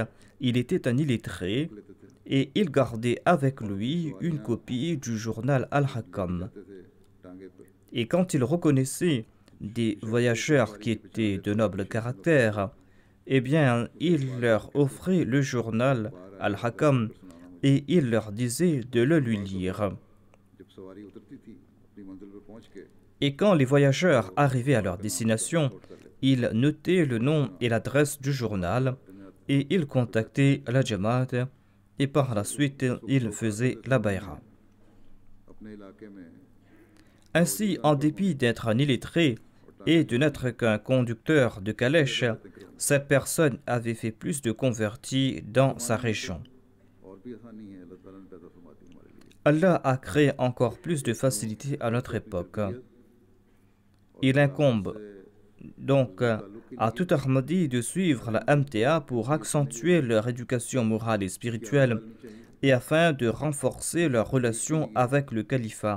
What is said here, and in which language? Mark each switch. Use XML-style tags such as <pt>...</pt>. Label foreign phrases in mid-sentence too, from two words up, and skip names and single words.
<fr>Il était un illettré et il gardait avec lui une copie du journal Al-Hakam. Et quand il reconnaissait des voyageurs qui étaient de noble caractère, eh bien, il leur offrait le journal Al-Hakam et il leur disait de le lui lire.</fr> <ur>جب سواری اترتی تھی اپنی منزل پر پہنچ کے</ur> <fr>Et quand les voyageurs arrivaient à leur destination, ils notaient le nom et l'adresse du journal et ils contactaient la Jamaat et par la suite, ils faisaient la bayra.</fr> <ur>اپنے علاقے میں</ur> <fr>Ainsi, en dépit d'être un illettré et de n'être qu'un conducteur de calèche, cette personne avait fait plus de convertis dans sa région.</fr> <ur>اور بھی آسانی ہے اللہ تعالیٰ نے پیدا فرماتی ہے ہمارے لیے</ur> <fr>Allah a créé encore plus de facilité à notre époque. Il incombe donc à tout Ahmadi de suivre la MTA pour accentuer leur éducation morale et spirituelle et afin de renforcer leur relation avec le califat.</fr>